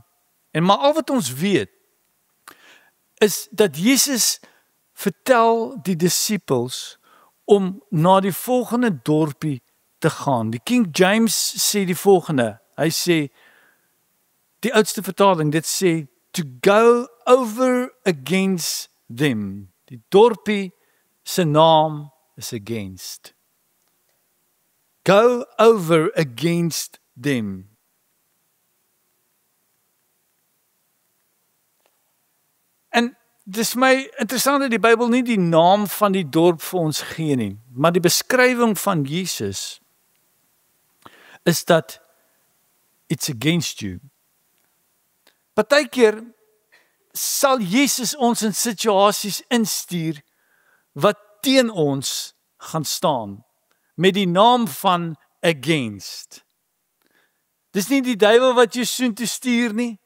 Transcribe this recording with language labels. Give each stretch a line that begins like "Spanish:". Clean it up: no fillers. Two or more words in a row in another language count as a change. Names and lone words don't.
Afrikaans: En maar al wat ons weet, is dat Jesus vertel die disippels om na die volgende dorpie te gaan. Die King James sê die volgende, hy sê, die oudste vertaling, dit sê,
English: to go over against them.
Afrikaans: Die dorpie se naam is against.
English: Go over against them.
Afrikaans: En dis my interessant dat die Bybel nie die naam van die dorp vir ons gee nie, maar die beskrywing van Jesus is dat
English: it's against you.
Afrikaans: Partykeer sal Jesus ons in situasies instuur wat teen ons gaan staan met die naam van against. Dis nie die duiwel wat jou soontoe stuur nie.